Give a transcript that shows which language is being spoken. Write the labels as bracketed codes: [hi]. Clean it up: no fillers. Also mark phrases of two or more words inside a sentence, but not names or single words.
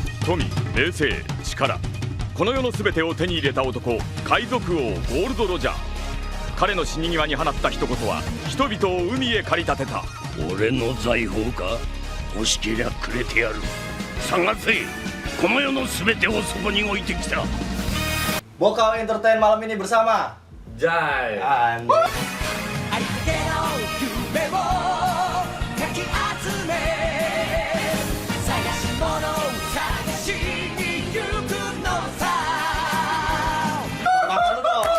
[ja] 富、名声、力、この世の全てを手に入れた男、海賊王ゴールド・ロジャー。彼の死に際に放った一言は人々を海へ駆り立てた。俺の財宝か？欲しけりゃくれてやる。探せ、この世の全てをそこに置いてきた。 [id] Bokal Entertain malam ini bersama Jai. Andi. Makan lu dong.